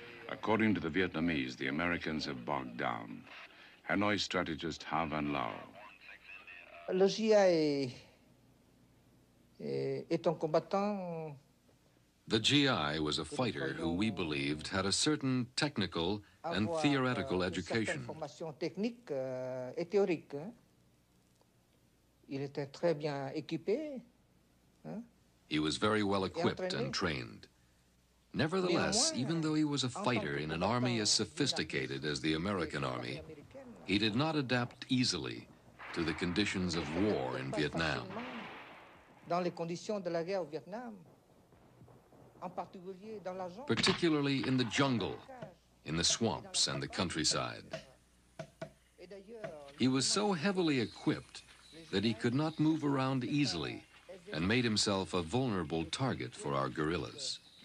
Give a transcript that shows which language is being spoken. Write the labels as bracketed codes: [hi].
[en] According to the Vietnamese, the Americans have bogged down. Hanoi strategist Ha Van Lao. [fr] Le GI est un combattant. [en] The GI was a fighter who we believed had a certain technical and theoretical education. [fr] Formation technique et théorique. Il était très bien équipé. [en] He was very well equipped and trained. Nevertheless, even though he was a fighter in an army as sophisticated as the American Army, he did not adapt easily to the conditions of war in Vietnam. [fr] Dans les conditions de la guerre au Vietnam, en particulier dans la jungle. [en] Particularly in the jungle, in the swamps and the countryside. He was so heavily equipped that he could not move around easily and made himself a vulnerable target for our guerrillas.